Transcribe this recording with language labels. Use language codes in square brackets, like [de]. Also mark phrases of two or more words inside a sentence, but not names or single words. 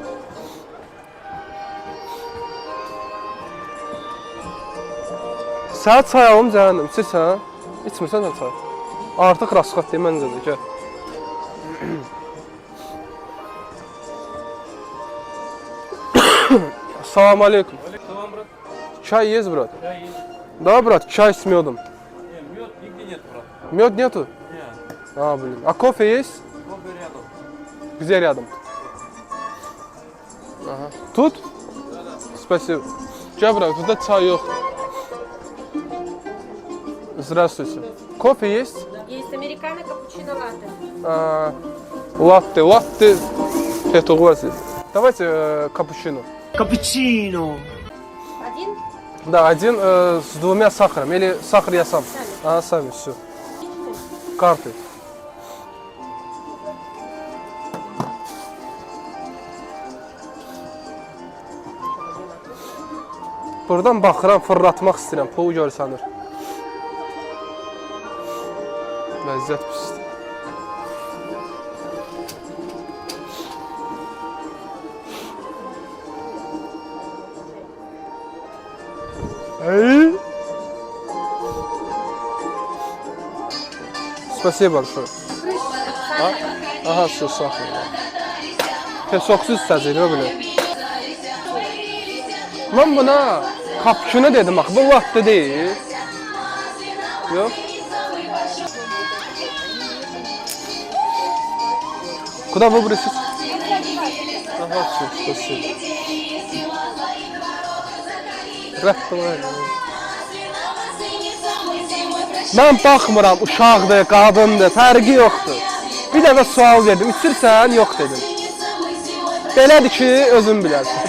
[az] Sənə çay alım cəhənnəm, içirsən? İçmirsən sən çay. Artıq rasxat deməncə də, gəl. Salam aleykum. Tamam, [ru] брат. Чай есть, брат? Да, есть. Да, брат, чай с медом. Нет, мед нигде нет, брат. Мед нету? Нет, Блин. А кофе есть? кофе рядом. Где рядом? Ага. Тут? Да. Спасибо. Че, брат, тут чай yok. Здравствуйте. Кофе есть? Есть американо, капучино, латте. Латте. Это у вас есть. Давайте капучино. Капучино. Один? Да, один с 2 сахарами. Или сахар я сам? Сами, все. Карты. [az] Buradan baxıram, fırlatmaq istəyirəm, pul görsənir. Vəziyyət pisdir. [ru] Спасибо большое. Aha, все, сахар. [az] Pesoksuz istəyəcək, belə. Mən buna kapçını dedim, axı, bu latte deyil. Yox. [ru] Куда выбросить? Ага, все, спасибо. [az] Mən baxmıram, uşaqdır, qadındır, fərqi yoxdur. Bir dəfə sual verdim, içirsən? Yox dedim. Belədir ki, özün bilərsən.